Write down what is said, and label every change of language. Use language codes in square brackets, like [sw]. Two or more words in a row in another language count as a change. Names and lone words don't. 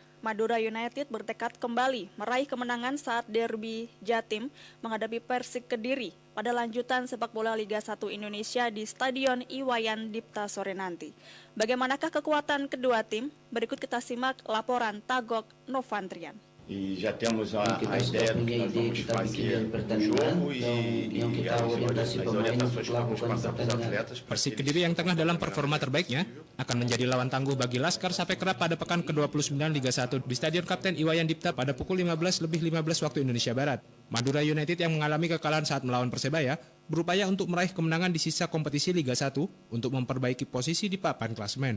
[id] Madura United bertekad kembali meraih kemenangan saat derby Jatim menghadapi Persik Kediri pada lanjutan sepak bola Liga 1 Indonesia di Stadion Iwayan Dipta sore nanti. Bagaimanakah kekuatan kedua tim? Berikut kita simak laporan Tagok Novantrian. [pt] E já temos a ideia do que nós vamos fazer no jogo e as orientações que vamos passar para os atletas. [id] Persik Kediri yang tengah dalam performa terbaiknya akan menjadi lawan tangguh bagi Laskar Sape Kerap pada pekan ke-29 Liga 1 di Stadion Kapten Iwayan Dipta pada pukul 15:15 waktu Indonesia Barat. Madura United yang mengalami kekalahan saat melawan Persebaya berupaya untuk meraih kemenangan di sisa kompetisi Liga 1 untuk memperbaiki posisi di papan klasemen.